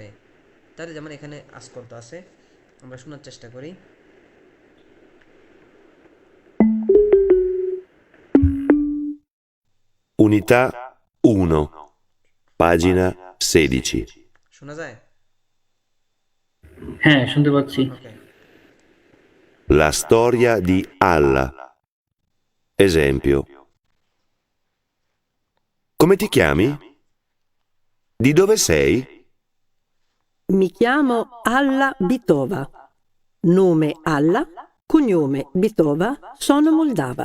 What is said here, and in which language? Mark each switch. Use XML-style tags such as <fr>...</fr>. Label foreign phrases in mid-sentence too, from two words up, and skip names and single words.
<bn>তাহলে যেমন এখানে আজকল তো আছে, আমরা শোনার চেষ্টা করি।</bn> <it>Unità 1, pagina 16.</it> <bn>শোনা যায়? হ্যাঁ, শুনতে পাচ্ছি। ওকে।</bn> <it>La storia di Alla. Esempio. Come ti chiami? Di dove sei? Mi chiamo Alla Bitova. Nome Alla, cognome Bitova, sono moldava.</it>